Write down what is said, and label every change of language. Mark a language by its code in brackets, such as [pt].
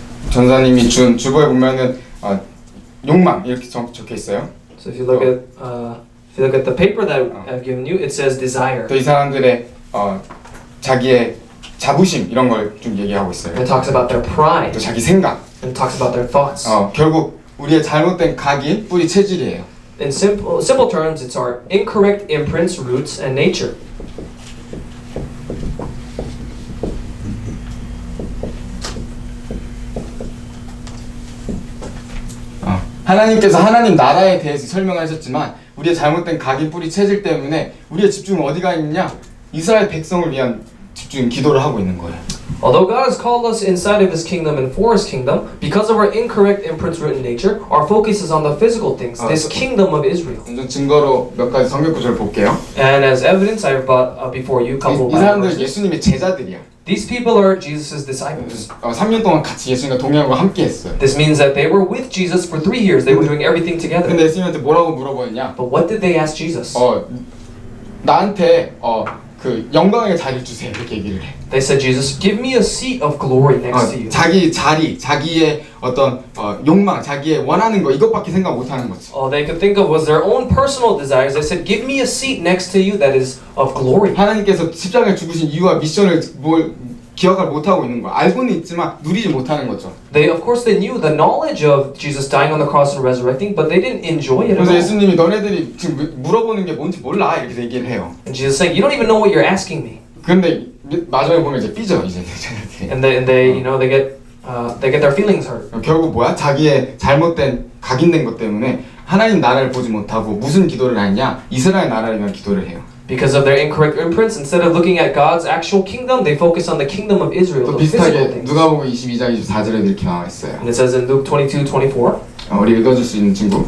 [ko] 전사님이 준 주보에 보면은 욕망 이렇게 적혀 있어요. [en] So if you look at the paper that I've given you, it says desire. [ko] 또 이 사람들의 자기의 자부심 이런 걸 좀 얘기하고 있어요. [en] It talks about their pride. [ko] 또 자기 생각. [en] And talks about their thoughts. [ko] 결국 우리의 잘못된 각이 뿌리 체질이에요. [en] In simple terms, it's our incorrect imprints, roots, and nature. [ko] 하나님께서 하나님 나라에 대해서 설명하셨지만 우리의 잘못된 각인 뿌리 체질 때문에 우리의 집중은 어디가 있느냐? 이스라엘 백성을 위한 집중 기도를 하고 있는 거예요. [en] Although God has called us inside of His kingdom and for His kingdom, because of our incorrect imprints root in nature, our focus is on the physical things, this kingdom of Israel. [ko] 좀 증거로 몇 가지 성경 구절을 볼게요. [en] And as evidence, I have brought before you a couple of [ko] 이 사람들 [en] verses. [ko] 예수님의 제자들이야. [en] These people are Jesus' disciples. [ko] 3년 동안 같이 예수님과 동행하고 함께 했어요. [en] This means that they were with Jesus for 3 years. They were doing everything together. [ko] 근데 예수님한테 뭐라고 물어보느냐? [en] But what did they ask Jesus? [ko] 나한테 그 영광의 자리를 주세요. 이렇게 얘기를 해. [en] They said, Jesus, give me a seat of glory next to you. [ko] 자기 자리, 자기의 어떤 욕망, 자기의 원하는 거 이것밖에 생각 못 하는 거지. [en] All they could think of was their own personal desires. They said, give me a seat next to you that is of glory. [ko] 하나님께서 십자가에 죽으신 이유와 미션을 기억을 못 하고 있는 거야. 알고는 있지만 누리지 못하는 거죠. [en] Of course, they knew the knowledge of Jesus dying on the cross and resurrecting, but they didn't enjoy it at [ko] 그래서 [en] all. [ko] 예수님이 너네들이 지금 물어보는 게 뭔지 몰라 이렇게 얘기를 해요. [en] And Jesus saying, you don't even know what you're asking me. [ko] 그런데 마지막에 보면 이제 삐져 이제. [en] And they you know, they get their feelings hurt. [ko] 결국 뭐야? 자기의 잘못된 각인된 것 때문에 하나님 나라를 보지 못하고 무슨 기도를 하냐? 이스라엘 나라를 위한 기도를 해요. [en] Because of their incorrect imprints, instead of looking at God's actual kingdom, they focus on the kingdom of Israel, [ko] 또 [en] the physical [ko] 비슷하게 [en] things. [ko] 누가복음 22장 24절에 이렇게 나와 있어요. [en] And it says in Luke 22:24. [ko] 우리 읽어줄 수 있는 친구